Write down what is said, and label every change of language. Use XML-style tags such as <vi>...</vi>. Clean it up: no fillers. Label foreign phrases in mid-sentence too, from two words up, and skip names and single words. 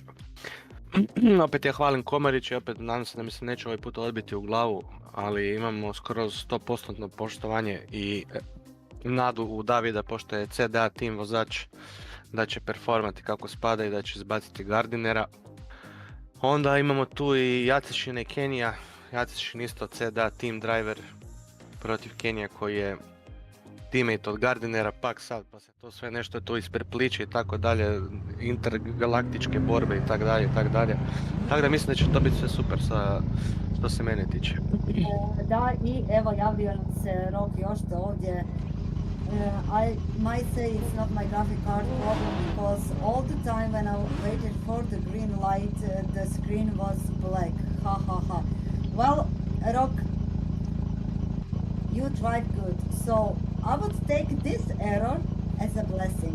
<hr>Opet ja hvalim Komarić i opet nadam se da mi se neće ovaj put odbiti u glavu, ali imamo skoro 100% poštovanje i nadu u Davida, pošto je CDA tim vozač, da će performati kako spada i da će izbaciti Gardinera. Onda imamo tu i Jacešina i Kenija. Jacešin isto CDA</hr> <en>team driver</en> <hr>protiv Kenije koji je teammate od Gardinera, pak sad pa se to sve nešto tu isprepliče i tako dalje, intergalaktičke borbe i tako dalje i tako dalje. Tako da mislim da će to biti sve super što se mene tiče. Da, i evo javio nam se Rok još to ovdje.</hr> <en>I might say it's not my graphic card problem because all the time when I waited for the green light, the screen was black. Ha ha ha. Well, Rok, you tried good. So I would take this error as a blessing.</en>